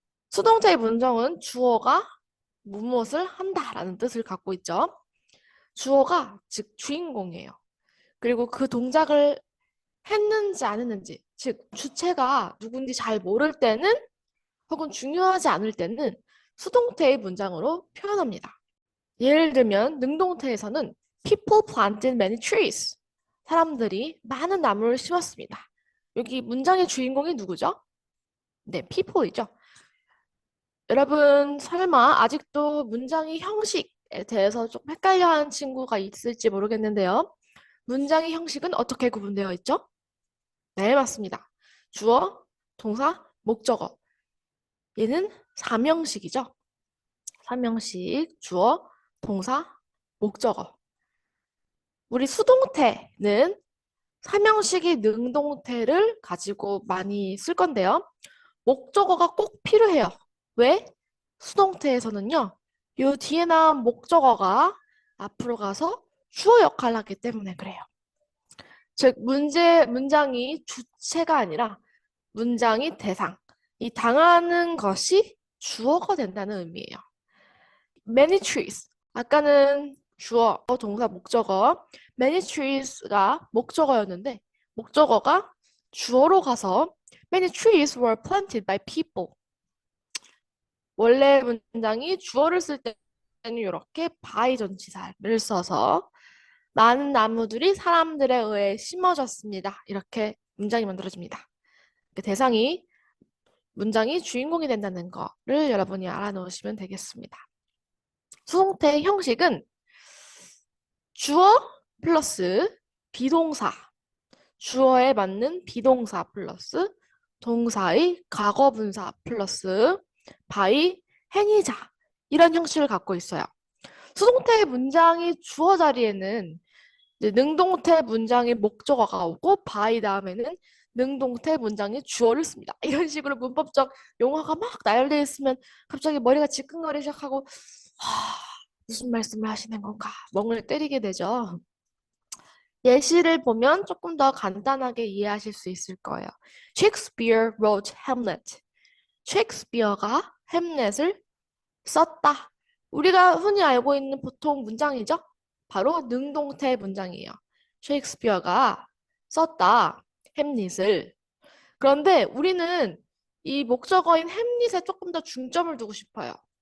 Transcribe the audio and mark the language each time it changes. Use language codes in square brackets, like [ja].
[ko] 수동태의 문장은 주어가 무엇을 한다라는 뜻을 갖고 있죠. 주어가 즉 주인공이에요. 그리고 그 동작을 했는지 안 했는지, 즉 주체가 누군지 잘 모를 때는 혹은 중요하지 않을 때는 수동태의 문장으로 표현합니다. 예를 들면 능동태에서는 [en] People planted many trees. [ko] 사람들이 많은 나무를 심었습니다. 여기 문장의 주인공이 누구죠? 네, people이죠. 여러분 설마 아직도 문장의 형식에 대해서 좀 헷갈려하는 친구가 있을지 모르겠는데요. 문장의 형식은 어떻게 구분되어 있죠? 네, 맞습니다. 주어, 동사, 목적어. 얘는 삼형식이죠. 삼형식, 주어, 동사, 목적어. 우리 수동태는 삼형식의 능동태를 가지고 많이 쓸 건데요. 목적어가 꼭 필요해요. 왜? 수동태에서는요. 요 뒤에 나온 목적어가 앞으로 가서 주어 역할을 하기 때문에 그래요. 즉, 문장이 주체가 아니라 문장이 대상. 이 당하는 것이 주어가 된다는 의미예요. [en] Many trees. [ko] 아까는 주어, 동사, 목적어. [en] Many trees가 [ko] 목적어였는데 목적어가 주어로 가서 [en] Many trees were planted by people. [ko] 원래 문장이 주어를 쓸 때는 이렇게 by 전치사를 써서 많은 나무들이 사람들에 의해 심어졌습니다. 이렇게 문장이 만들어집니다. 대상이 문장이 주인공이 된다는 거를 여러분이 알아놓으시면 되겠습니다. 수동태 형식은 주어 플러스 비동사, 주어에 맞는 비동사 플러스 동사의 과거분사 플러스 by 행위자 이런 형식을 갖고 있어요. 수동태 문장이 주어 자리에는 이제 능동태 문장의 목적어가 오고 by 다음에는 능동태 문장이 주어를 씁니다. 이런 식으로 문법적 용어가 막 나열되어 있으면 갑자기 머리가 지끈거리기 시작하고 무슨 말씀을 하시는 건가 멍을 때리게 되죠. 예시를 보면 조금 더 간단하게 이해하실 수 있을 거예요. [en] Shakespeare wrote Hamlet. [ko] 셰익스피어가 햄렛을 썼다. 우리가 흔히 알고 있는 보통 문장이죠? 바로 능동태 문장이에요. 셰익스피어가 썼다. 햄릿을. 그런데 우리는 이 목적어인 햄릿에 조금 더 중점을 두고 싶어요.